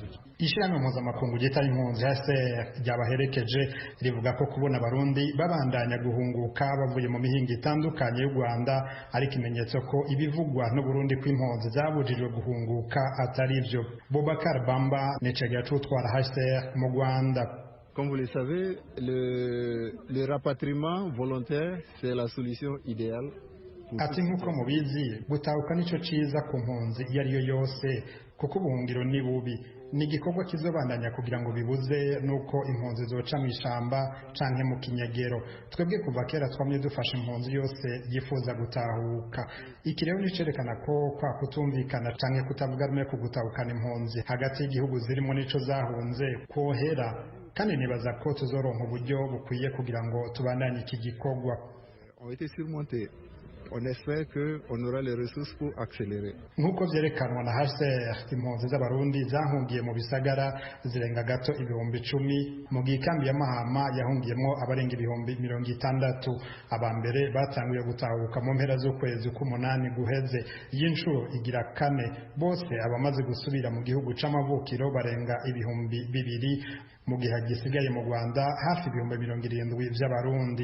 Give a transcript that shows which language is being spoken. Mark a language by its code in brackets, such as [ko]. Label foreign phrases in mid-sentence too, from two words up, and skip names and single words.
[rn] Ishirahamwe mpuzamakungu ryita impunzi HCR ryabaherekeje rivuga ko kubona abarundi babandanya guhunguka bavuye mu mihingo itandukanye y'u Rwanda ari ikimenyetso ko ibivugwa n'u Burundi kw'impunzi zabujijwe guhunguka atari byo. Bobakar Bamba ni cegera c'utwara HCR mu Rwanda. [fr] Comme vous le savez, le rapatriement volontaire, c'est la solution idéale. [rn] Ati nk'uko mubizi, gutahuka nico ciza ku mpunzi iyo ari yo yose, kuko ubuhungiro ni bubi. Ni igikorwa kizobandanya kugira ngo bibuze nuko impunzi zoca mu ishamba canke mu kinyegero. Twebwe kuva kera twamye dufasha impunzi yose yifuza gutahuka. Iki rero nicerekana ko kwa kutumvikana canke kutavuga rumwe ku gutahukana impunzi hagati y'igihugu zirimo nico zahunze kwohera, kandi nibaza ko tuzoronka uburyo bukwiye kugira ngo tubandanye iki gikorwa. [fr] Ont été surmontés on espère qu'on aura les ressources pour accélérer. [rn] Nk'uko vyerekanwa na HCR, impunzi z'abarundi zahungiye mu bisagara zirenga gato 10,000 mu gikambi ya Mahama yahungiyemo abarenga 60,000. Abambere batanguye gutahuka mu mpera z'ukwezi k'umunani guheze. Y'inshuro igira kane bose abamaze gusubira mu gihugu c'amavukiro barenga 2,000 mu gihe gisigaye mu Rwanda hafi 70,000 vy'abarundi.